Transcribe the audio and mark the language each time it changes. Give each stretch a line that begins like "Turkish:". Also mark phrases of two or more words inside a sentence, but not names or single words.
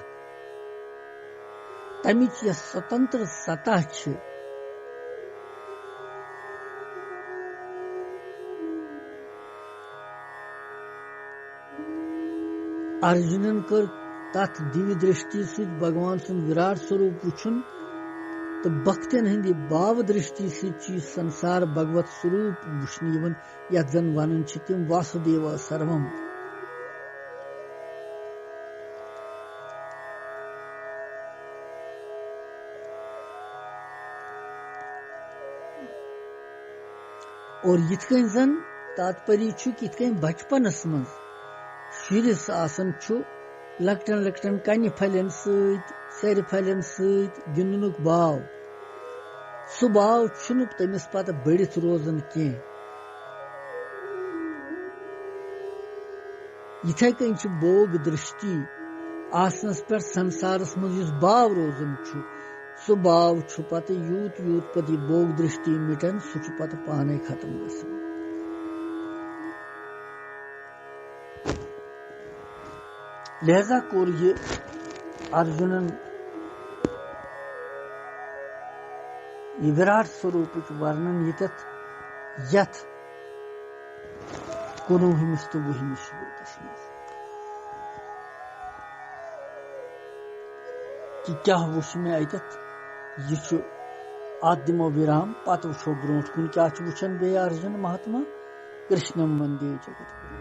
Kashmiri: तमिच यह स्वतंत्र सतह अर्जुनन कर तथ दिव्य दृष्टि सु भगवान सुन विराट स्वरूप वुचन तो भक्तन हंद भाव दृष्टि सु संसार भगवत स्वरूप वुचन यथ जन वन तिम
Sanskrit: वासुदेव सर्वम
Kashmiri: और यिथ कन जन तात्पर्य यिथ कन बचपनस मज शुरिस आसन लकटन लकटन कन्य फलन सर फलन गिंदनुक बाव सह बाव तमिस पत बढ़ित रोजन कह यिथे कन बोग दृष्टि आसनस पे संसारस मज बाव रोजन सह बाव पत यूत यूत पत बोग दृष्टि मिटन सह पत पाने खत्म गसन लिहाजा कोर ये अर्जुनन ये विराट स्वरूप वर्णन यत यथ 19 तो 20 श्लोकस कि क्या वुच मे अत यह अत दिमो विराम पत वुछो ब्रोट कुन क्या वुचन बे अर्जुन महात्मा
Sanskrit: कृष्णम वंदे जगत।